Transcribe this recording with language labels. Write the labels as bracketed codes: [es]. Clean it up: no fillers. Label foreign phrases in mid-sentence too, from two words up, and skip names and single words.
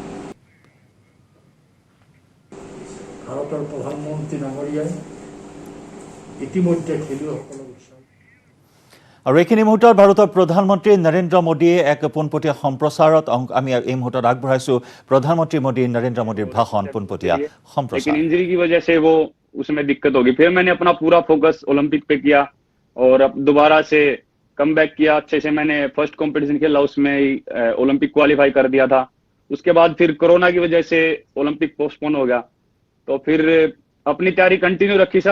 [as] ভাৰতৰ প্ৰধানমন্ত্ৰী ডাঙৰীয়াই ইতিমধ্যে খেলুৱৈসকলক আৰু এইখিনি মুহূৰ্তত ভাৰতৰ প্ৰধানমন্ত্ৰী নৰেন্দ্ৰ মোদীয়ে এক পোনপটীয়া সম্প্ৰচাৰত আমি এই মুহূৰ্তত আগবঢ়াইছোঁ প্ৰধানমন্ত্ৰী মোদী নৰেন্দ্ৰ মোদীৰ ভাষণ পোনপটীয়া সম্প্ৰচাৰ। [hi] इंजरी की वजह से वो उसमें दिक्कत होगी। फिर मैंने अपना पूरा फोकस ओलंपिक पे किया और अब दोबारा से [en] come back [hi] किया। अच्छे से मैंने [en] first competition [hi] खेला, उसमें ओलंपिक क्वालिफाई कर दिया था। उसके बाद फिर कोरोना की वजह से ओलंपिक पोस्टपोन हो गया, तो फिर अपनी तैयारी कंटिन्यू रखी सर।